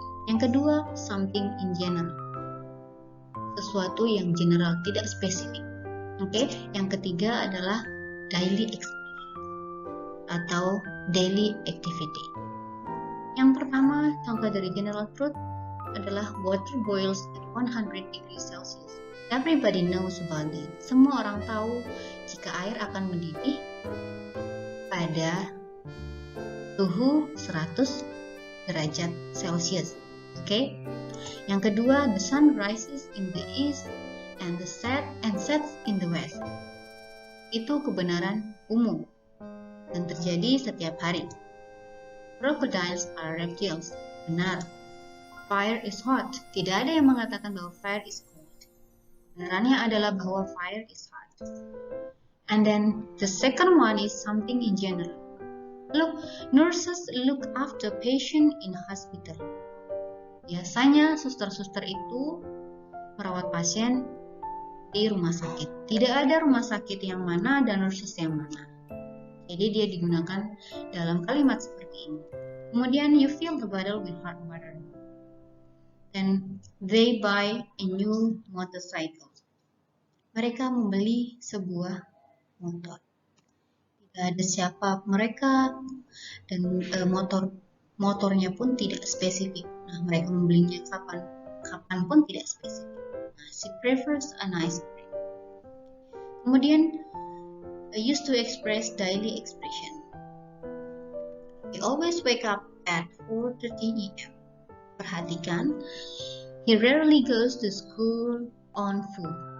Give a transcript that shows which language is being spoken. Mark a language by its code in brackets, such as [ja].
[id] Yang kedua, [en] something in general, [id] sesuatu yang general, tidak spesifik. Oke. Yang ketiga adalah daily expression atau daily activity. Yang pertama, contoh dari [en] general truth adalah water boils at 100 degrees Celsius. Everybody knows about it. [id] Semua orang tahu jika air akan mendidih pada suhu 100 derajat Celcius. Oke. Yang kedua, [en] the sun rises in the east and sets in the west. [id] Itu kebenaran umum dan terjadi setiap hari. [en] Crocodiles are reptiles. [id] Benar. [en] Fire is hot. [id] Tidak ada yang mengatakan bahwa [en] fire is cold. [id] Kebenarannya adalah bahwa [en] fire is hot. And then the second one is something in general. Look, nurses look after patient in hospital. [id] Biasanya suster-suster itu merawat pasien di rumah sakit. Tidak ada rumah sakit yang mana dan nurses yang mana. Jadi dia digunakan dalam kalimat seperti ini. Kemudian [en] you fill the bottle with hot water. Then they buy a new motorcycle. [id] Mereka membeli sebuah motor. Tidak ada siapa mereka dan motornya pun tidak spesifik. Nah, mereka membelinya kapan pun tidak spesifik. [en] Nah, she prefers a nice brand. Kemudian used to express daily expression. He always wake up at 4:30 a.m. Perhatikan, he rarely goes to school on foot.